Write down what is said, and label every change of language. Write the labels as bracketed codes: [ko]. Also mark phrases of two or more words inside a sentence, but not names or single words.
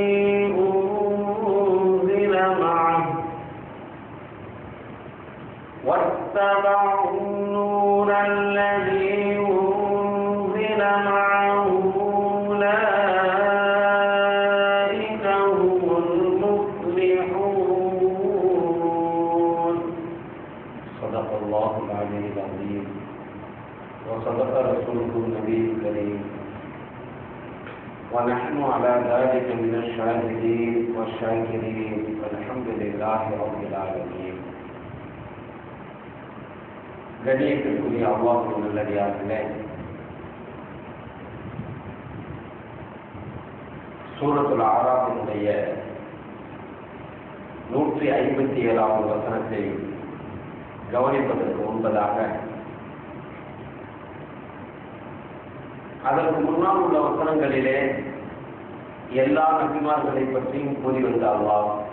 [ar] أنزل معه أولئك هم المفلحون. صدق الله العلي العظيم وصدق رسوله النبي الكريم ونحن على ذلك من الشاهدين والشاكرين والحمد لله رب العالمين. [ta] கணியத்திற்குரிய அல்லாஹ்வின் நல்லடியார்களே, சூரத்துல் ஆராஃபினுடைய 157வது வசனத்தை கவனிப்பதற்கு முன்பதாக அதற்கு முன்னால் உள்ள வசனங்களிலே எல்லா நபிமார்களை பற்றியும் கூறி வந்த அல்லாஹ்